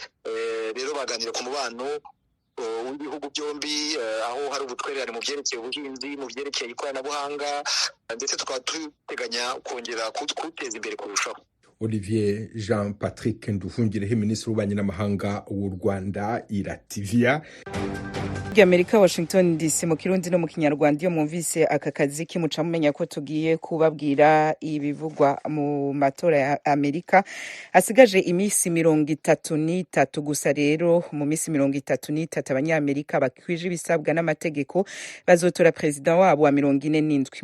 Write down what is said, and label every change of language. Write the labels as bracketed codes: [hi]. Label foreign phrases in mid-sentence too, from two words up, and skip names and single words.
[rw] Rero baganira ku mubano w'ibihugu byombi, aho hari ubutwererane mu byerekeye ubuhinzi, mu byerekeye ikoranabuhanga, ndetse tukaba duteganya kongera kuwuteza imbere kurushaho. Olivier Jean Patrick Nduhungirehe, Minisitiri w'Ububanyi n'Amahanga w'u Rwanda i Latvia. [rn] Amerika, Washington DC, mu Kirundi no mu Kinyarwanda. Iyo mwumvise aka kazi kimuca mumenya ko tugiye kubabwira ibivugwa mu matora ya Amerika. Asigaje iminsi 33 gusa. Rero mu minsi 33 abanyamerika bakwije ibisabwa n'amategeko bazotora president wabo wa 47.